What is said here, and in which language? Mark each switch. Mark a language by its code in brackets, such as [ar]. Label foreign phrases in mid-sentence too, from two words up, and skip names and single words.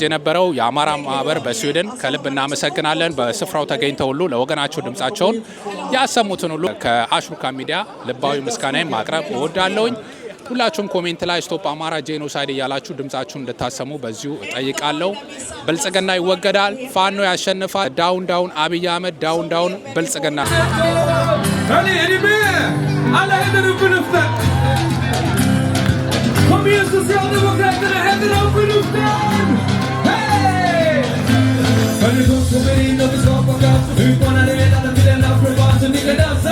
[am] የነበረው የአማራ ማህበር በስዊድን ከልብ እናመሰግናለን። በስፍራው ተገኝተው ሁሉ ለወገናቸው ድምጻቸውን ያሰሙትን ሁሉ ከአሽሩካ ሚዲያ ልባዊ ምስጋናዬን ማቅረብ እወዳለሁኝ። ሁላችሁም ኮሜንት ላይ [en] stop Amhara genocide [am] እያላችሁ ድምጻችሁን እንድታሰሙ በዚሁ እጠይቃለሁ። ብልጽግና ይወገዳል፣ ፋኖ ያሸንፋል። [en] down down [am] አብይ አህመድ፣ [en] down down [am] ብልጽግና። [sv] Kom igen Socialdemokraterna, händerna upp i luften! Hej! Hörni, de kommer in och vi skapar kraft. Utmanar ledarna till en afroban så ni kan dansa.